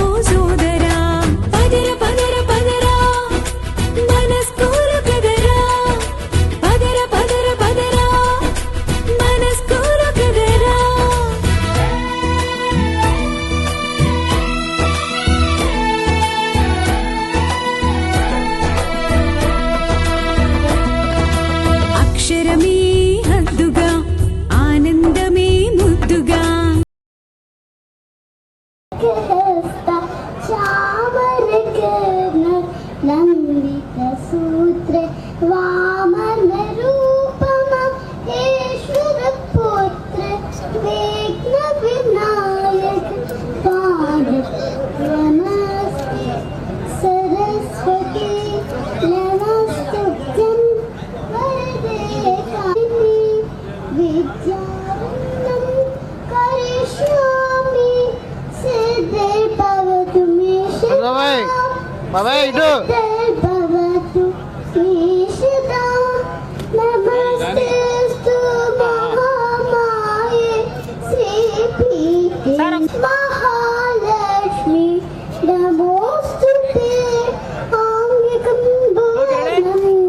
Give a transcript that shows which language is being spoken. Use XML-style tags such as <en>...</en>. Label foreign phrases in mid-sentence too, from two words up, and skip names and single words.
<te>సోదరా పదర పదర పదరా మన స్కూలు కదరా పదర పదర పదరా మన స్కూలు కదరా అక్షరమే హద్దుగా ఆనందమే ముద్దుగా</te> <sa>हस्ता चामर कर्ण लंबित सूत्र वामन रूपम ईश्वर पुत्र विघ्न विनायक पाणित नमस्ते सरस्वती नमस्तुभ्यं वरदे कामिनी विद्यावन्तं करिष्यामि सिद्धे भवतु मे</sa> <te>బాబాయ్ ఇటు</te> <sa>भवतु मे सदा नमस्तेस्तु महामाये श्रीपीठे महालक्ष्मी नमोस्तुते आङ्गिकं भूषणं</sa>